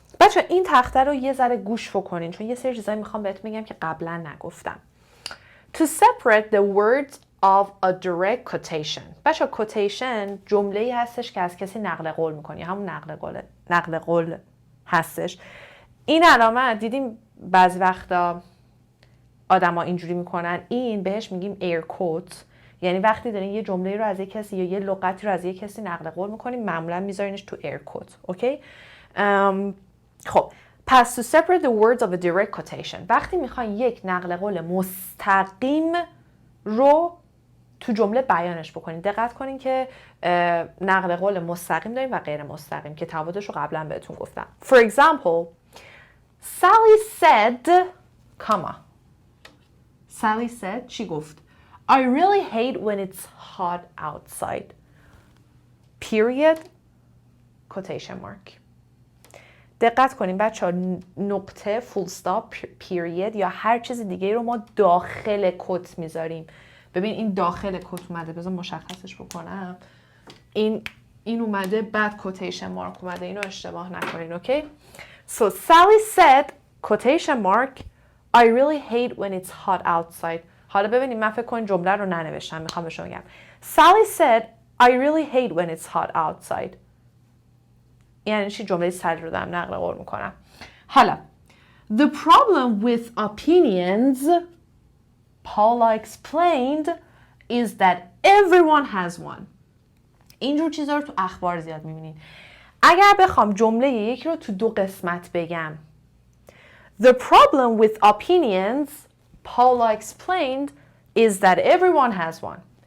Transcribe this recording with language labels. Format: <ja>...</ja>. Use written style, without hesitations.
<fa>بچه این تخته رو یه ذره گوش بکنین چون یه سری چیزایی میخوام بهت بگم که قبلا نگفتم.</fa> <en>To separate the words of a direct quotation.</en> <fa>بچه quotation جمله‌ای هستش که از کسی نقل قول میکنی. همون نقل قول هستش. این علامت دیدیم بعضی وقتا آدما اینجوری میکنن این بهش میگیم air quote. یعنی وقتی دارین یه جمله رو از یک کسی یا یه لغتی رو از یک کسی نقل قول میکنین معمولا میذارینش تو air quote. اوکی؟ خب پس</fa> <en>to separate the words of a direct quotation</en> <fa>وقتی میخواین یک نقل قول مستقیم رو تو جمله بیانش بکنین. دقت کنین که نقل قول مستقیم داریم و غیر مستقیم که تفاوتش رو قبلا بهتون گفتم.</fa> <en>For example, Sally said, comma. Sally said,</en> <fa>چی گفت؟</fa> <en>I really hate when it's hot outside. Period. Quotation mark.</en> <fa>دقت کنیم بچه ها نقطه full stop period یا هر چیز دیگه رو ما داخل کت میذاریم. ببین این داخل کت اومده بذار مشخصش بکنم. این اومده بعد quotation mark اومده. اینو اشتباه نکنین. اوکی؟</fa> <en>So Sally said quotation mark I really hate when it's hot outside.</en> <fa>حالا ببینیم من فکر کنم جمله رو ننوشتم میخوام به شما بگم.</fa> <en>Sally said I really hate when it's hot outside.</en> <fa>یعنی چی؟ جمله سری رو دارم نقل قول میکنم. حالا</fa> <en>The problem with opinions Paula explained is that everyone has one.</en> <fa>اینجور چیزا رو تو اخبار زیاد میبینین. اگر بخوام جمله یک رو تو دو قسمت بگم</fa> <en>The problem with opinions Paula explained is that everyone has one.</en>